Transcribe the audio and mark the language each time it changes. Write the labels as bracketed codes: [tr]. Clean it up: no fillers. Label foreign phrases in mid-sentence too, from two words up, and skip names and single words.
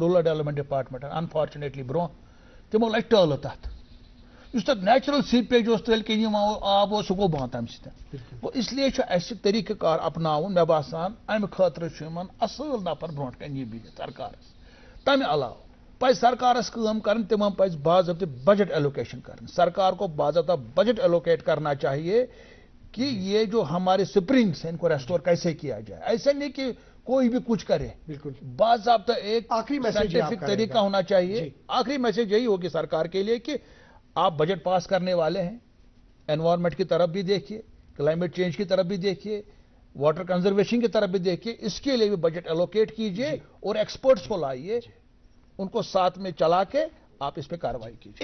[en] rural development department, [ks] انفارچُنیٹلی برونٛہہ تِمو لٲگۍ ٹٲلہٕ تتھ، یُس تتھ [en] natural seepage [ks] اوس تٔلۍ کِنۍ یِوان آب اوس سُہ گوٚو بنٛد تمہِ سۭتۍ، گوٚو اسلیے چھُ اسہِ طریٖقہٕ کار اپناوُن، مےٚ باسان امہِ خٲطرٕ چھُ یِمن اصٕل نفر برونٛٹھ کَنہِ یہِ بِہِتھ سرکارس، تمہِ علاوٕ پزِ سرکارس کٲم کرٕنۍ، تِمن پزِ باضٲبطہٕ [en] budget allocation [ks] کرٕنۍ، [ur] سرکار کو باضابطہ بجٹ ایلوکیٹ کرنا چاہیے کہ یہ جو ہمارے سپرنگس ہیں ان کو ریسٹور کیسے کیا جائے، ایسا نہیں کہ کوئی بھی کچھ کرے، بالکل باضابطہ ایک سائنٹیفک طریقہ ہونا چاہیے۔ آخری میسج یہی ہوگی سرکار کے لیے کہ آپ بجٹ پاس کرنے والے ہیں، انوائرمنٹ کی طرف بھی دیکھیے، [en] climate change [ur] کی طرف بھی دیکھیے، [en] water conservation [ur] کی طرف بھی دیکھیے، اس کے لیے بھی [en] budget allocate [ur] کیجیے اور ایکسپرٹس کو لائیے، ان کو ساتھ میں چلا کے آپ اس پہ کارروائی کیجیے۔